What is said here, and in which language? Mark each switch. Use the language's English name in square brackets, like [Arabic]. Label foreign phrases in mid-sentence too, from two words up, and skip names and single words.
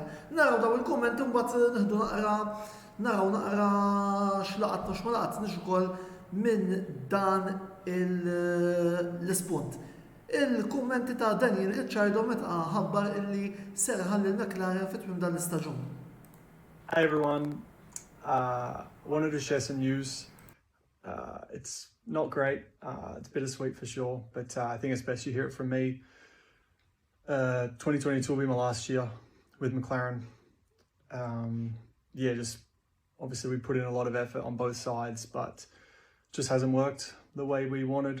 [Maltese] Naraw daw il-kummenti mbagħad nieħdu naqra x'laqat mhux ma laqat nix ukoll minn dan l-ispunt. Il-kummenti ta' Daniel Ricciardo meta ħabbar illi ser ħalli l-McLaren fit-tmiem dan l-istaġun. [English] Hi everyone, wanted to share some news. It's not great, it's bittersweet for sure, but I think it's best you hear it from me. 2022 will be my last year with McLaren. Just obviously we put in a lot of effort on both sides, but just hasn't worked the way we wanted.